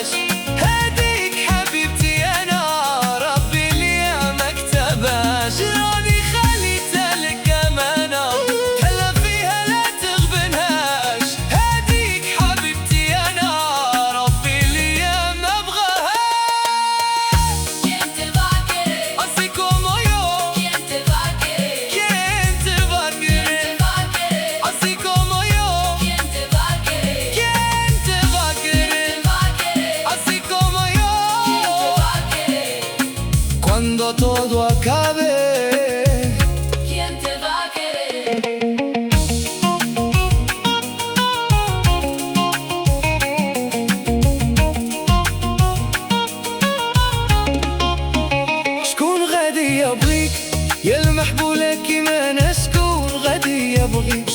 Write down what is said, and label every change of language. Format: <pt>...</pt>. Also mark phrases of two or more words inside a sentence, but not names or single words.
<ar>هاديك حبيبتي انا ربي ليا ما كتبهاش، راني خليتها لك امانة تهلا فيها لا تغبنهاش. هاديك حبيبتي انا ربي ليا ما بغاهاش.</ar> <es>¿Quién te va a querer? Así como yo, ¿Quién te va a querer? ¿quién te va a querer? ¿Quién te va a querer? Así como yo, ¿Quién te va a querer? ¿quién te va a querer? ¿Quién te va a querer? Así como yo. ¿Quién te va a querer? Cuando todo acabe, ¿Quién te va a querer?</es> <ar>شكون غادي يبغيك يا المحبولة كيما انا؟ شكون غادي يبغيك؟</ar>